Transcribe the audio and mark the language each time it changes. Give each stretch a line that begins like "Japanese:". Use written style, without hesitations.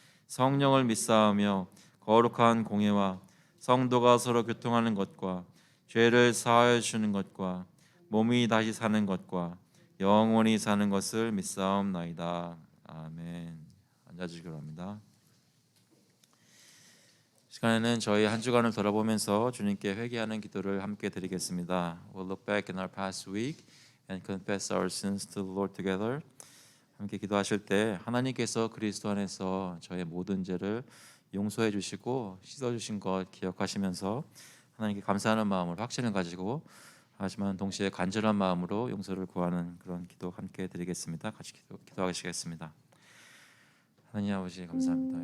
Korean: 성령을 믿사오며 거룩한 공예와 성도가 서로 교통하는 것과 죄를 사하여 주는 것과 몸이 다시 사는 것과 영원히 사는 것을 믿사옵나이다. 아멘. 앉아주시기 바랍니다. 시간에는 저희 한 주간을 돌아보면서 주님께 회개하는 기도를 함께 드리겠습니다.
English: We'll look back in our past week and confess our sins to the Lord together.
Korean: 함께 기도하실 때 하나님께서 그리스도 안에서 저의 모든 죄를 용서해 주시고 씻어 주신 것 기억하시면서 하나님께 감사하는 마음으로 확신을 가지고 하지만 동시에 간절한 마음으로 용서를 구하는 그런 기도 함께 드리겠습니다. 같이 기도하시겠습니다. 하나님 아버지 감사합니다.